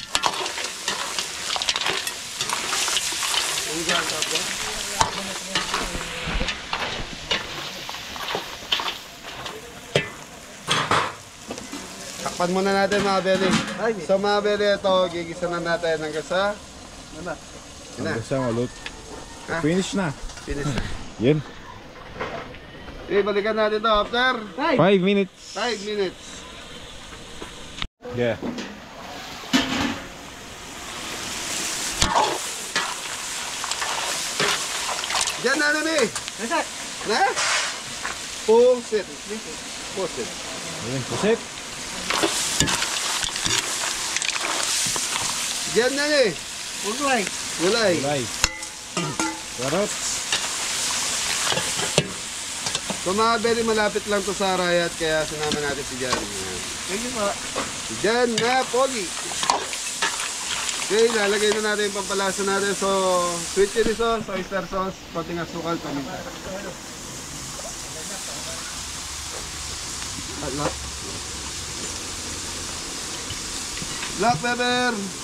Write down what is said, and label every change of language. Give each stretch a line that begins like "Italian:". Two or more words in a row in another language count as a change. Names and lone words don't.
Filipino: Ang ganda po. Takpan muna natin mga beli. So mga beli, ito, gigisa na natin hanggang sa... Ano? Hanggang sa malut. Ha? Finish na. Finish na. Yan. Okay, balikan natin ito after
English: 5 minutes. 5 minutes. Yeah.
Filipino: Diyan na namin. Na? Pusit. Pusit. Ayan, pusit. Diyan na ni. Gulay. Gulay. Gulay. Carrots. So mga beli, malapit lang to sa Arayat, kaya sinama natin si Jan.
English: Thank you po.
Filipino: Si Jan na Pogi. Okay, lalagay na natin yung pampalasa natin.
English: So, sweet chili sauce, oyster sauce,
Filipino: konting asukal, paminta.
English: Black pepper.